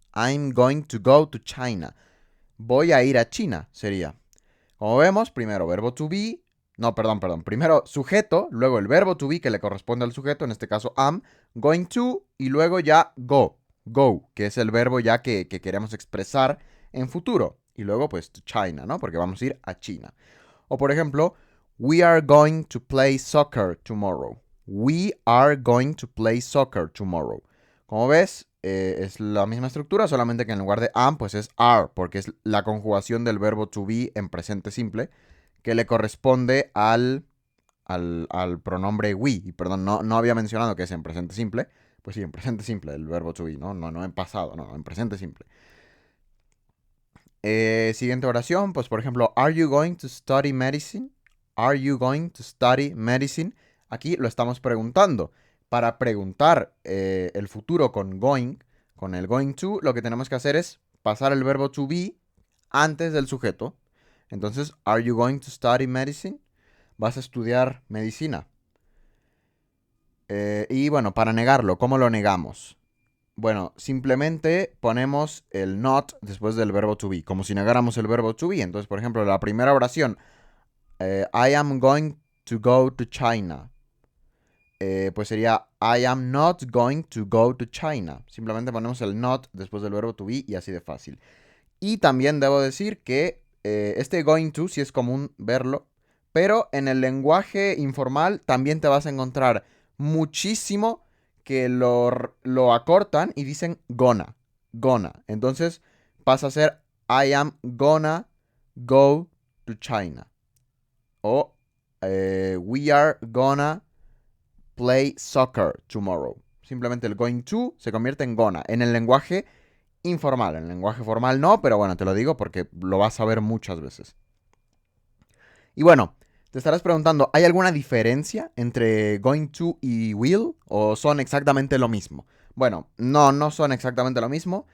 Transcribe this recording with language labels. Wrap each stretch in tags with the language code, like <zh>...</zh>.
<en>I'm going to go to China.</en> <es>Voy a ir a China, sería. Como vemos, primero verbo to be. No, perdón. Primero sujeto, luego el verbo to be que le corresponde al sujeto, en este caso am, going to, y luego ya go. Go, que es el verbo ya que queremos expresar en futuro. Y luego pues to China, ¿no? Porque vamos a ir a China. O por ejemplo,</es> <en>we are going to play soccer tomorrow. We are going to play soccer tomorrow.</en> <es>Como ves, es la misma estructura, solamente que en lugar de am, pues es are, porque es la conjugación del verbo to be en presente simple, que le corresponde al pronombre we. Y perdón, no había mencionado que es en presente simple. Pues sí, en presente simple el verbo to be, no en pasado, no, en presente simple. Siguiente oración, pues por ejemplo,</es> <en>are you going to study medicine? Are you going to study medicine?</en> <es>Aquí lo estamos preguntando. Para preguntar el futuro con el going to, lo que tenemos que hacer es pasar el verbo to be antes del sujeto. Entonces,</es> <en>are you going to study medicine?</en> <es>¿Vas a estudiar medicina? Y bueno, para negarlo, ¿cómo lo negamos? Bueno, simplemente ponemos el not después del verbo to be, como si negáramos el verbo to be. Entonces, por ejemplo, la primera oración,</es> <en>I am going to go to China.</en> <es>Pues sería</es> <en>I am not going to go to China.</en> <es>Simplemente ponemos el not después del verbo to be y así de fácil. Y también debo decir que este going to sí es común verlo, pero en el lenguaje informal también te vas a encontrar muchísimo que lo acortan y dicen gonna, gonna. Entonces pasa a ser</es> <en>I am gonna go to China.</en> <es>O</es> <en>we are gonna play soccer tomorrow.</en> <es>Simplemente el going to se convierte en gonna en el lenguaje informal. En el lenguaje formal no, pero bueno, te lo digo porque lo vas a ver muchas veces. Y bueno, te estarás preguntando, ¿hay alguna diferencia entre going to y will? ¿O son exactamente lo mismo? Bueno, no son exactamente lo mismo.</es>